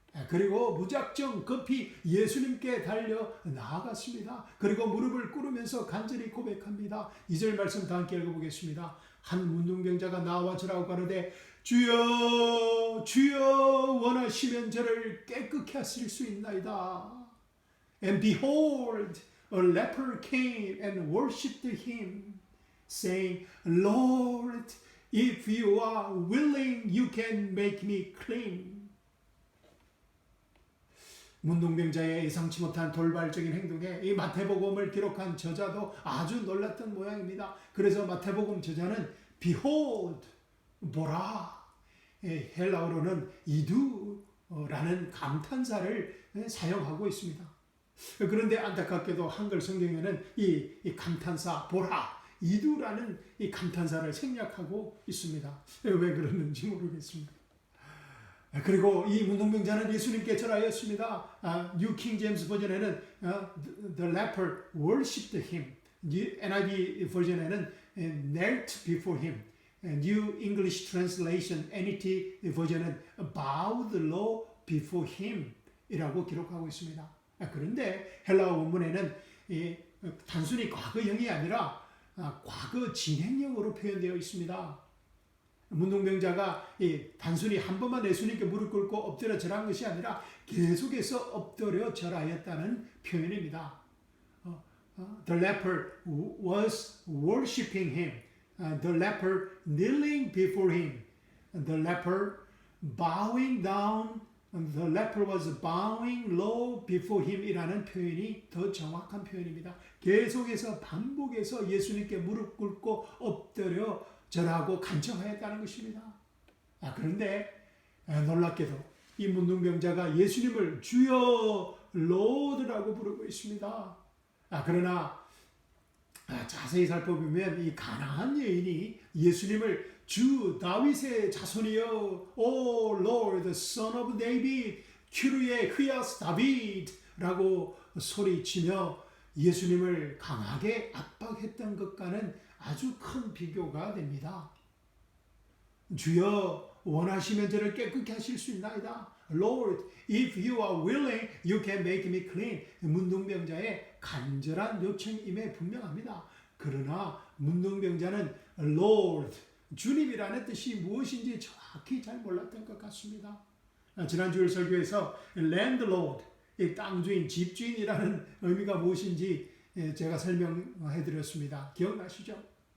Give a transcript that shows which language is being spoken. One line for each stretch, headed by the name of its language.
Korean: 그리고 무작정 급히 예수님께 달려 나아갔습니다. 그리고 무릎을 꿇으면서 간절히 고백합니다. 2절 말씀 다 함께 읽어보겠습니다. 한 문둥병자가 나와 저라고 가로되 주여 주여 원하시면 저를 깨끗게 하실 수 있나이다.
English: And behold, a leper came and worshipped him, saying, Lord, if you are willing, you can make me clean.
Korean: 문둥병자의 예상치 못한 돌발적인 행동에 이 마태복음을 기록한 저자도 아주 놀랐던 모양입니다. 그래서 마태복음 저자는 behold, 보라, 헬라어로는 이두라는 감탄사를 사용하고 있습니다. 그런데 안타깝게도 한글 성경에는 이 감탄사 보라, 이두라는 이 감탄사를 생략하고 있습니다. 왜 그러는지 모르겠습니다. 그리고 이 문둥병자는 예수님께 절하였습니다.
English: New King James
Korean: 버전에는
English: the leper worshipped him. NIV
Korean: 버전에는
English: knelt before him. New English Translation NET
Korean: 버전은
English: bowed low before him
Korean: 이라고 기록하고 있습니다. 그런데 헬라어 원문에는 단순히 과거형이 아니라 과거 진행형으로 표현되어 있습니다. 문둥병자가 단순히 한 번만 예수님께 무릎 꿇고 엎드려 절한 것이 아니라 계속해서 엎드려 절하였다는 표현입니다.
English: The leper was worshiping him. The leper kneeling before him. The leper bowing down. The leper was bowing low before him
Korean: 이라는 표현이 더 정확한 표현입니다. 계속해서 반복해서 예수님께 무릎 꿇고 엎드려 절하고 간청하였다는 것입니다. 그런데 놀랍게도 이 문둥병자가 예수님을 주여 로드라고 부르고 있습니다. 그러나 자세히 살펴보면 이 가난한 여인이 예수님을 주 다윗의 자손이여
English: O Lord, Son of David,
Korean: 큐르의 흐야스 다비드라고 소리치며 예수님을 강하게 압박했던 것과는 아주 큰 비교가 됩니다. 주여 원하시면 저를 깨끗게 하실 수 있나이다.
English: Lord, if you are willing, you can make me clean.
Korean: 문둥병자의 간절한 요청임에 분명합니다. 그러나 문둥병자는 Lord, 주님이라는 뜻이 무엇인지 정확히 잘 몰랐던 것 같습니다. 지난 주일 설교에서 landlord, 땅주인, 집주인이라는 의미가 무엇인지 제가 설명해 드렸습니다. 기억나시죠?